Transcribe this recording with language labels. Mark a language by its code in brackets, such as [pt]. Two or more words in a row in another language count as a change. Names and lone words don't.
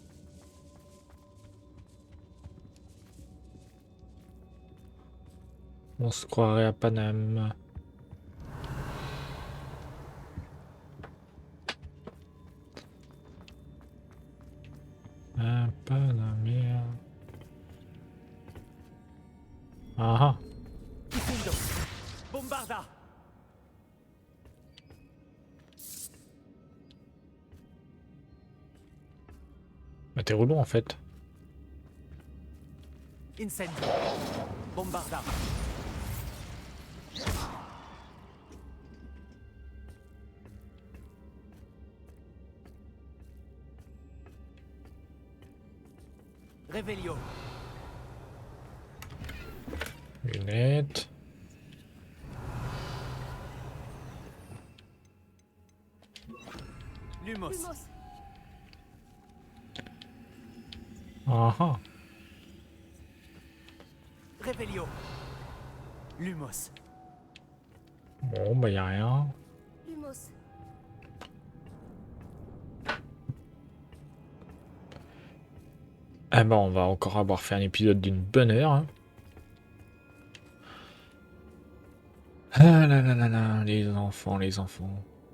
[fr] On se croirait à Paname. Un Panamère. Ah ah. Kifundo. Bombarda. Bah t'es relou en fait. Incendio. Bombarda. Réveillon. Lunettes. Lumos. Ah ah. Réveillon. Lumos. Bon bah y'a rien. Lumos. Ah bah on va encore avoir fait un épisode d'une bonne heure. Hein. Ah là là là là, les enfants, les enfants.